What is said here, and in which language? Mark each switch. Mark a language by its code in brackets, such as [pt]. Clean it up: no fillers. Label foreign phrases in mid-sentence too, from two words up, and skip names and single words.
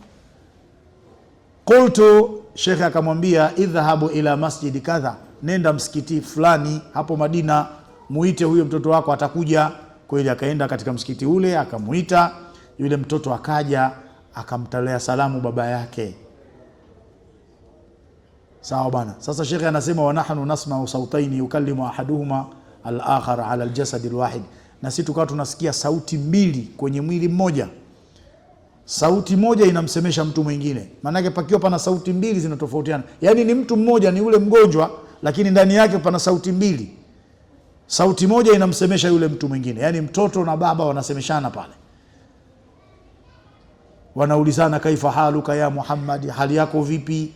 [sw] Qultu, Sheikh akamwambia [ar] اذهب إلى مسجد كذا, [sw] nenda msikiti fulani hapo Madina, muite huyo mtoto wako atakuja. Kweli akaenda katika msikiti ule, akamuita yule mtoto, akaja akamtolea salamu baba yake. Sawa bana. Sasa Sheikh anasema [ar] ونحن نسمع صوتين يكلم أحدهما الآخر على الجسد الواحد, [sw] na sisi tukawa tunasikia sauti mbili kwenye mwili mmoja. Sauti moja inamsemesha mtu mwingine, maana yake pakiwa pana sauti mbili zinatofautiana, yani ni mtu mmoja, ni ule mgonjwa, lakini ndani yake pana sauti mbili. Sauti moja inamsemesha yule mtu mwingine, yani mtoto na baba wanasemeshana pale, wanaulizana [ar] كيف حالك يا محمد, [sw] hali yako vipi?